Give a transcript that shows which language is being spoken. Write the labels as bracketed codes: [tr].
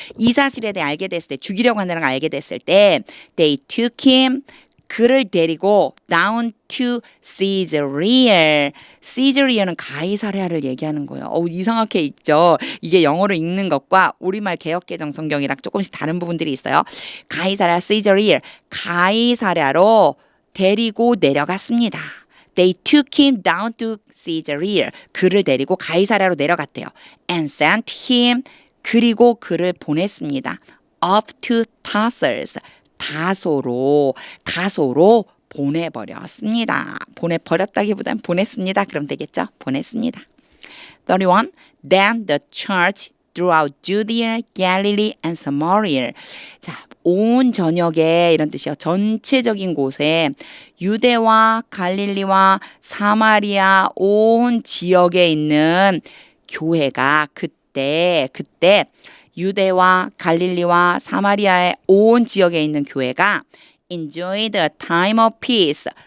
[ko] 이 사실에 대해 알게 됐을 때, 죽이려고 한다는 걸 알게 됐을 때, [en] they took him, [ko] 그를 데리고 [en] down to Caesarea. [ko] Caesarea는 가이사랴를 얘기하는 거예요. 이상하게 읽죠. 이게 영어로 읽는 것과 우리말 개역개정 성경이랑 조금씩 다른 부분들이 있어요. 가이사랴, Caesarea. 가이사랴로 데리고 내려갔습니다. [en] They took him down to Caesarea. [ko] 그를 데리고 가이사랴로 내려갔대요. [en] And sent him. [ko] 그리고 그를 보냈습니다. [en] Up to Tarsus. [ko] 다소로 보내버렸습니다. 보내버렸다기보단 보냈습니다. 그럼 되겠죠? 보냈습니다. 31. [en] Then the church throughout Judea, Galilee, and Samaria. [ko] 자, 온 전역에 이런 뜻이요. 전체적인 곳에 유대와 갈릴리와 사마리아 온 지역에 있는 교회가 그때 유대와 갈릴리와 사마리아의 온 지역에 있는 교회가 [en] enjoy the time of peace.